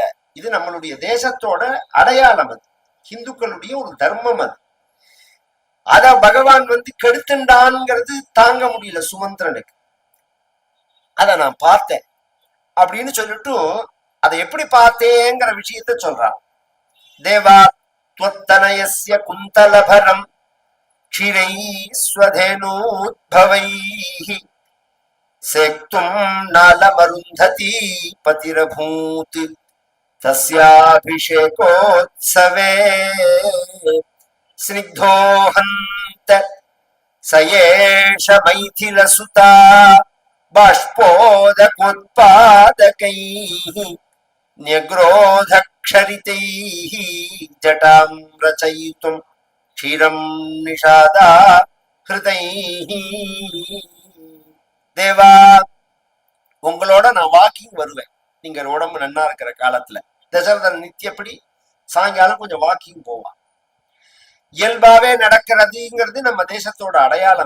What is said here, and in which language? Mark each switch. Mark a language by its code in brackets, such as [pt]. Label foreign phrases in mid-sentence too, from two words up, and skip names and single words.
[ta] இது நம்மளுடைய தேசத்தோட அடையாளம். அது இந்துக்களுடைய ஒரு தர்மம். அது அத பகவான் கெடுத்துண்டான்ங்கிறது தாங்க முடியல சுமந்திரனுக்கு. அத நான் பார்த்தேன் அப்படின்னு சொல்லிட்டு அதை எப்படி பார்த்தேங்கிற விஷயத்த சொல்றான். [sa] தேவா त्वत्तनयस्य कुन्तलभरं क्षीरैस्वधेनूद्भवैः सेक्तुं नालमरुन्धती पतिरभूत् तस्याभिषेकोत्सवे स्निग्धोहन्त स एष मैथिलसुता बाष्पोदकोत्पादकैः न्यग्रोधक्षरितैः जटां रचयितुं क्षीरं निषादा ஹிருதைஹ. [ta] தேவா, உங்களோட நான் வாக்கிங் வருவேன். நீங்க உடம்பு நன்னா இருக்கிற காலத்துல. தசரதன் நித்தியப்படி சாயங்காலம் கொஞ்சம் வாக்கிங் போவான். இயல்பாவே நடக்கிறதுங்கிறது நம்ம தேசத்தோட அடையாளம்.